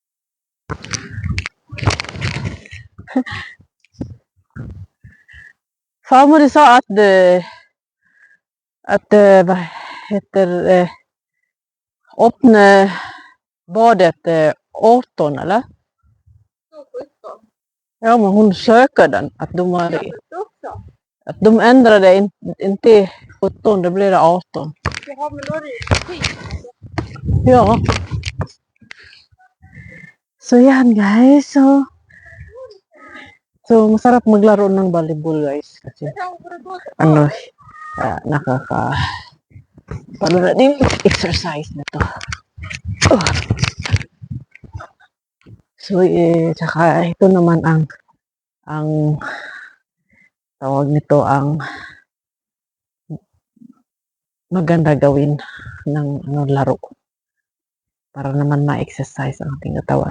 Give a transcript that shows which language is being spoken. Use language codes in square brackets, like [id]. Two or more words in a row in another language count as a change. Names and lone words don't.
[sv] Farmor sa att vad heter öppna badet 18 eller? Så 17. Ja, men hon söker den. Att Också. att de ändrade inte 17, det blir 18. Jaha, men då är det ju skit. Ja. [tl] So yan guys. So masarap maglaro ng volleyball guys. Kasi paano na din exercise na to. So tsaka ito naman ang tawag nito ang maganda gawin ng laro para naman ma-exercise ang ating katawan.